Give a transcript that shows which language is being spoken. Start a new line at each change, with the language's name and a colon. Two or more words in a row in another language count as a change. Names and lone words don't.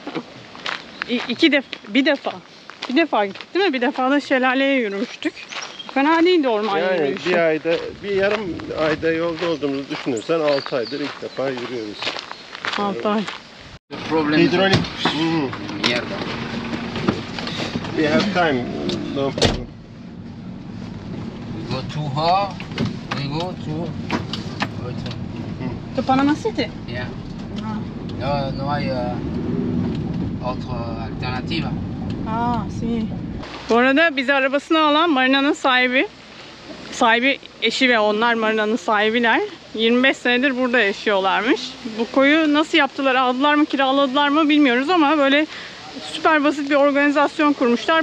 Turkish: Bir defa gittik değil mi? Bir defa da şelaleye yürümüştük. Fena değildi orman Yani yürüyüşü. bir yarım ayda yolda olduğumuzu düşünürsen 6 aydır ilk defa yürüyoruz. 6 ay. Hidrolik.
Spanish: Mierda.
English: We have time. No problem. We go to her. We go to. To Panama City. Yeah.
Spanish: No hay otra alternativa. Si.
Turkish: Bu arada bizi arabasına alan marinanın sahibi eşi ve onlar marinanın sahibiler. 25 senedir burada yaşıyorlarmış. Bu koyu nasıl yaptılar, aldılar mı, kiraladılar mı bilmiyoruz ama böyle süper basit bir organizasyon kurmuşlar.